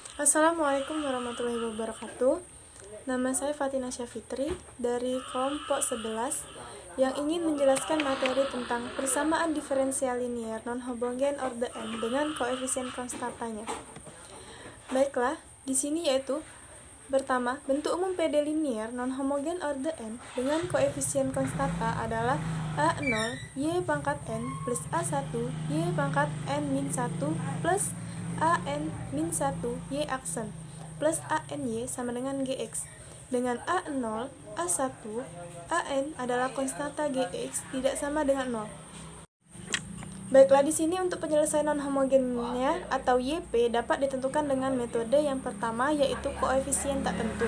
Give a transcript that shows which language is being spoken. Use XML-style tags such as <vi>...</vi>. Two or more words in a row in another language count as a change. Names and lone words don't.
<id>Assalamualaikum warahmatullahi wabarakatuh. Nama saya Fatina Syafitri dari kelompok 11 yang ingin menjelaskan materi tentang persamaan diferensial linier non-homogen orde n dengan koefisien konstantanya. Baiklah, di sini yaitu pertama, bentuk umum PD linier non-homogen orde n dengan koefisien konstanta adalah A0 Y pangkat n plus A1 Y pangkat n-1 plus an-1 Y aksen plus any sama dengan Gx. Dengan A0, A1, An adalah konstanta Gx tidak sama dengan 0. Baiklah, di sini untuk penyelesaian non-homogennya atau YP dapat ditentukan dengan metode yang pertama, yaitu koefisien tak tentu.</id>